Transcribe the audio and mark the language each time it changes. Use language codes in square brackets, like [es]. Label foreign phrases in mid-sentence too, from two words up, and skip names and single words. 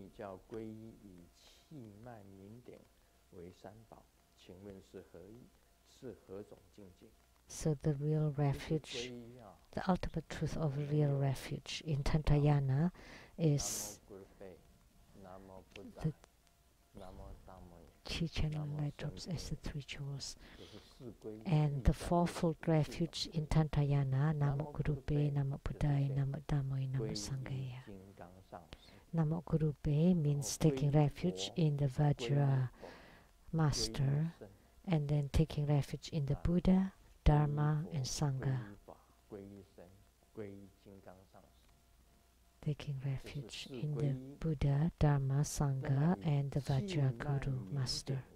[en] So the real refuge, the ultimate truth of real refuge in Tantrayana is the chi channel light drops as the three jewels. And the fourfold refuge in Tantrayana, [pi] Namo Gurupe, Namo Buddhaya, Namo Dhammaya, Namo Sanghaya. Namo Gurupe [en] means taking refuge in the Vajra Master, and then taking refuge in the Buddha, Dharma, and Sangha. Taking refuge in the Buddha, Dharma, Sangha, and the Vajra Guru Master.